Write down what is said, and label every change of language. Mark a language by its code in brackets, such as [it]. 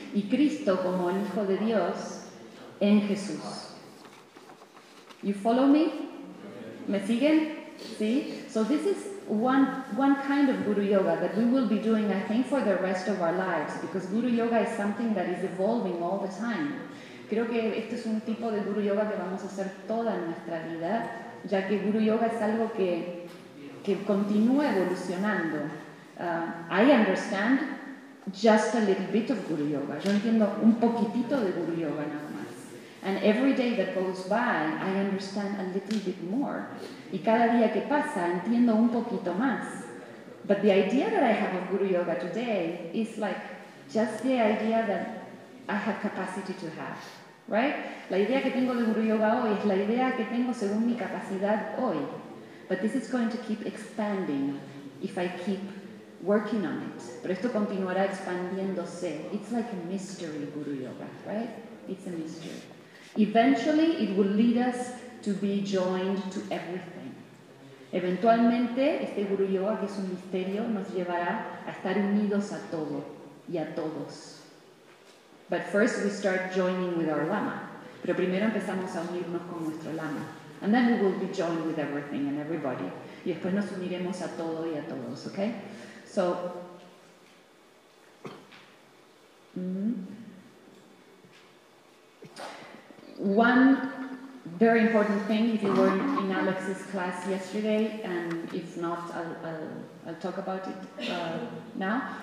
[es] Y Cristo como el Hijo de Dios en Jesús. [en] You follow me? [es] ¿Me siguen? ¿Sí? [en] So this is one kind of Guru Yoga that we will be doing, I think, for the rest of our lives, because Guru Yoga is something that is evolving all the time. [es] Creo que este es un tipo de Guru Yoga que vamos a hacer toda nuestra vida, ya que Guru Yoga es algo que continúa evolucionando. [en] I understand just a little bit of Guru Yoga. [es] Yo entiendo un poquitito de Guru Yoga nada más. [en] And every day that goes by, I understand a little bit more. [es] Y cada día que pasa, entiendo un poquito más. [en] But the idea that I have of Guru Yoga today is like just the idea that I have capacity to have, right? [es] La idea que tengo de Guru Yoga hoy es la idea que tengo según mi capacidad hoy. [en] But this is going to keep expanding if I keep working on it. [es] Pero esto continuará expandiéndose. [en] It's like a mystery, Guru Yoga, right? It's a mystery. Eventually, it will lead us to be joined to everything. [es] Eventualmente, este Guru Yoga, que es un misterio, nos llevará a estar unidos a todo y a todos. [en] But first we start joining with our Lama. [es] Pero primero empezamos a unirnos con nuestro Lama. [en] And then we will be joined with everything and everybody. [es] Y después nos uniremos a todo y a todos, [en] okay? So, one very important thing, if you were in Alex's class yesterday, and if not, I'll talk about it now.